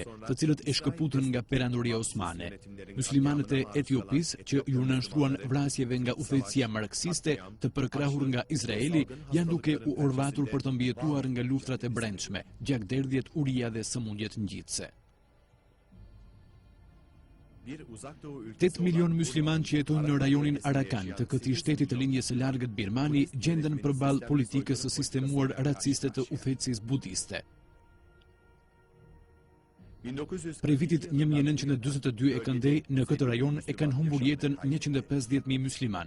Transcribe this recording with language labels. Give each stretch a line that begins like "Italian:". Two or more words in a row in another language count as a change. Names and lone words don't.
Turkish: kazandıktan
Albanian: të cilët e
Turkish: sonra
Albanian: shkëputën nga perandoria osmane. Muslimanët e Etiopis, që ju nënshtruan vrasjeve nga udhëheqësia marksiste të përkrahur nga Izraeli, janë duke u orvatur për të mbijetuar nga luftrat e brendshme, gjakderdhjet, uria dhe sëmundjet ngjitse.
Turkish: bir uzak doğu ülkesi 8 milion olan
Albanian: musliman që jetojnë në rajonin Arakan të këtij shteti të lindjes së largët Birmani gjenden përballë politikës së sistemuar raciste të udhëheqësisë budiste. 1900 Prej vitit 1942 e këndej, në këtë rajon e kanë humbur jetën 150.000 musliman.